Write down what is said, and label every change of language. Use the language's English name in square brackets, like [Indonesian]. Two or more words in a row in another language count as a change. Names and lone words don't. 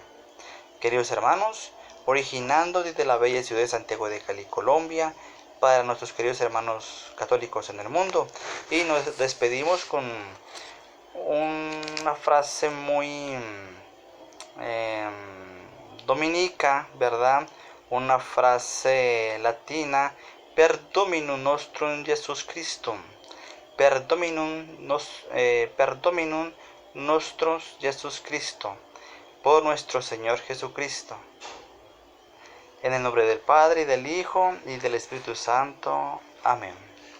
[Spanish] Queridos hermanos, originando desde la bella ciudad de Santiago de Cali, Colombia, para nuestros queridos hermanos católicos en el mundo, y nos despedimos con una frase muy dominica, ¿verdad? Una frase latina: [Latin] per Dominum nostrum Jesus Christum, per Dominum nostrum Jesus Christo, [Spanish] por nuestro Señor Jesucristo. En el nombre del Padre, y del Hijo, y del Espíritu Santo. Amén.